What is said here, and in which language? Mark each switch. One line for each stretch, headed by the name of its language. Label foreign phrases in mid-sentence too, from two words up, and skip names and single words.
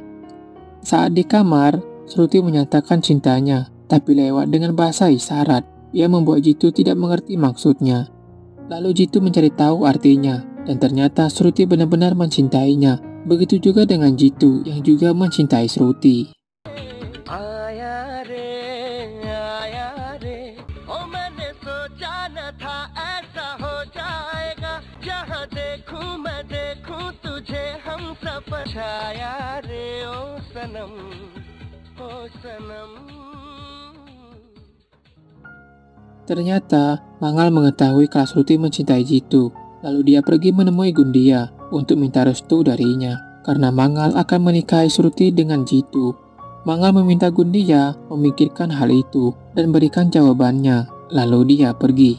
Indonesian: Saat di kamar, Shruti menyatakan cintanya, tapi lewat dengan bahasa isyarat. Ia membuat Jitu tidak mengerti maksudnya. Lalu Jitu mencari tahu artinya, dan ternyata Shruti benar-benar mencintainya. Begitu juga dengan Jitu yang juga mencintai Shruti.
Hindi: आया रे ओ मैंने सोचा न था ऐसा हो जाएगा जहाँ देखूं मैं देखूं तुझे हम सफर छाया रे ओ सनम ओ सनम.
Indonesian: Ternyata Mangal mengetahui kalau Shruti mencintai Jitu. Lalu dia pergi menemui Gundia untuk minta restu darinya, karena Mangal akan menikahi Shruti dengan Jitu. Mangal meminta Gundia memikirkan hal itu dan berikan jawabannya, lalu dia pergi.